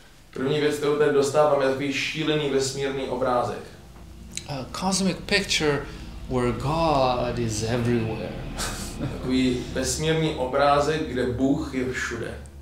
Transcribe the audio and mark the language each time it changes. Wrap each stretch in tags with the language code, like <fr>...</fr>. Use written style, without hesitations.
<cs>První věc, kterou tady dostáváme, je takový šílený vesmírný obrázek.</cs> <en>A cosmic picture where God is everywhere.</en> <cs>Takový vesmírný obrázek, kde Bůh je všude.</cs>